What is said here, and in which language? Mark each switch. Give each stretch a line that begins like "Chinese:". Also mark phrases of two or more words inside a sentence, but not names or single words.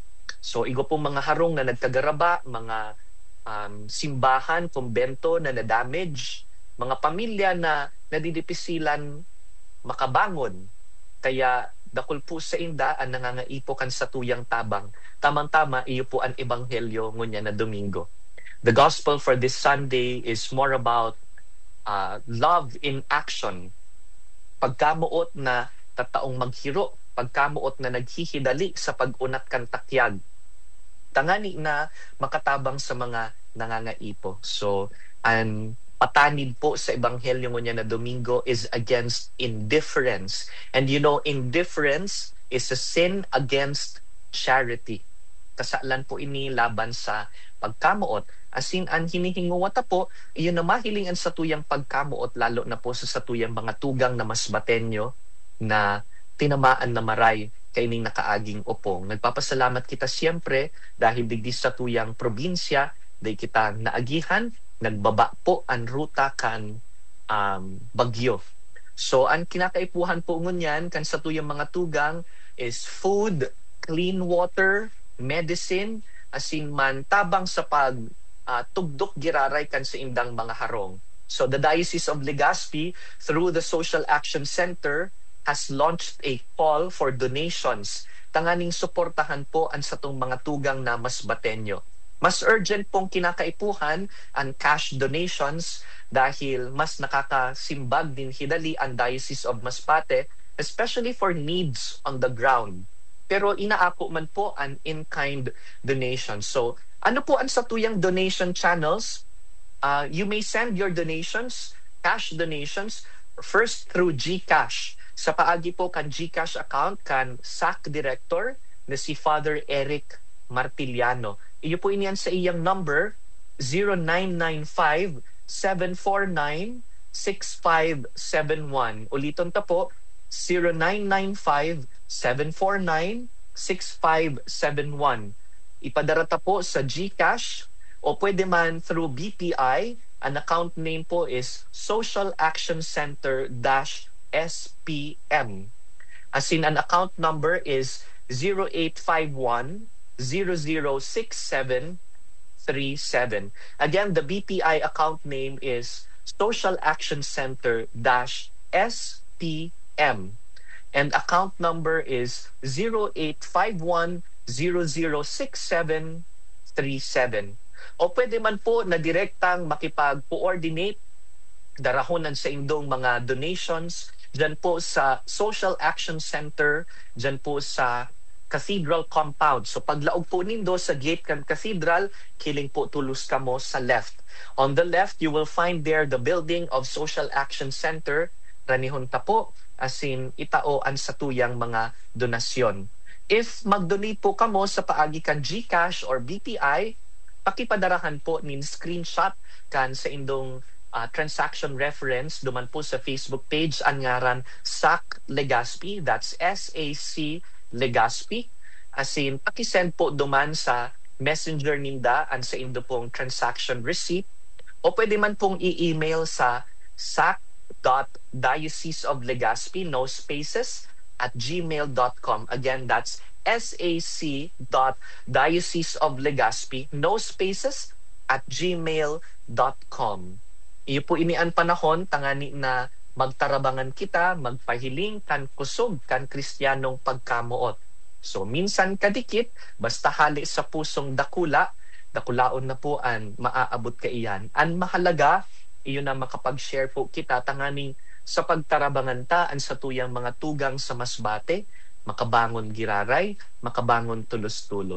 Bikol: So igo pong mga harong na nagkagaraba, mga simbahan, kumbento na na-damage, mga pamilya na nadidipisilan makabangon. Kaya dakul po sa inda ang nangangaipo kan sa tuyang tabang. Tamang-tama, iyo po ang ebanghelyo ngunya na Domingo.
English: The gospel for this Sunday is more about love in action.
Bikol: Pagkamuot na tataong maghiro, pagkamuot na naghihidali sa pag-unat kan takyag. Tangani na makatabang sa mga nangangaipo. So, ang patanid po sa ebanghelyo ngunya na Domingo
English: is against indifference. And you know, indifference is a sin against charity.
Bikol: Kasalan po ini laban sa pagkamuot. Asin ang hinihinguwata po, iyon na mahilingan sa tuyang pagkamuot, lalo na po sa tuyang mga tugang na Masbateño na tinamaan na maray kaining nakaaging Opong. Nagpapasalamat kita siyempre dahil digdi sa tuyang probinsya, day kita naagihan, nagbaba po ang ruta kan bagyo. So ang kinakaipuhan po ngunyan kan sa tuyang mga tugang
English: is food, clean water, medicine,
Bikol: asin man tabang sa pag tugdok giraray kan sa indang mga harong.
English: So the Diocese of Legazpi through the Social Action Center has launched a call for donations.
Bikol: Tanganing suportahan po ang satong mga tugang na Masbateño. Mas urgent pong kinakaipuhan ang
English: cash donations
Bikol: dahil mas nakakasimbag din hidali ang Diocese of Masbate,
English: especially for needs on the ground.
Bikol: Pero inaako man po ang in-kind donation. So, ano po ang satuyang donation channels?
English: You may send your donations, cash donations, first through GCash.
Bikol: Sa paagi po kan GCash account kan SAC Director na si Father Eric Martiliano. Iyo po iniyan sa iyang number 0995-749-6571. Uliton ta po, 0995-749-6571. Ipadarata po sa GCash o pwede man through BPI.
English: An account name po is Social Action Center SPM. As in, an account number is 0851-006737. Again, the BPI account name is Social Action Center SPM. And account number is 0851-006737.
Bikol: O pwede man po na direktang makipag-coordinate darahonan sa indong mga donations dyan po sa Social Action Center, dyan po sa Cathedral Compound. So paglaog po nindo sa gate kan Cathedral, kiling po tulos kamo sa left.
English: On the left, you will find there the building of Social Action Center.
Bikol: Ranihon ta po, asin itaoan sa tuyang mga donasyon. If mag-donate po kamo sa paagi kan GCash or BPI, pakipadarahan po nin screenshot kan sa indong
English: transaction reference
Bikol: duman po sa Facebook page ang ngaran SAC Legazpi,
English: that's SAC Legazpi.
Bikol: Asin pakisend po duman sa messenger ninda ang sa indo pong
English: transaction receipt
Bikol: o pwede man pong i-email sa sac.dioceseoflegazpi,
English: no spaces, @gmail.com. Again, that's sac.dioceseoflegazpi, no spaces, @gmail.com.
Bikol: Iyo po inian panahon tangani na magtarabangan kita, magpahiling kan kusog kan Kristiyanong pagkamuot. So minsan kadikit, basta hali sa pusong dakulaon na po an maaabot ka iyan. Ang mahalaga, iyo na makapag-share po kita tanganing sa pagtarabangan ta an sa tuyang mga tugang sa masbate, makabangon giraray, makabangon tulos-tulos.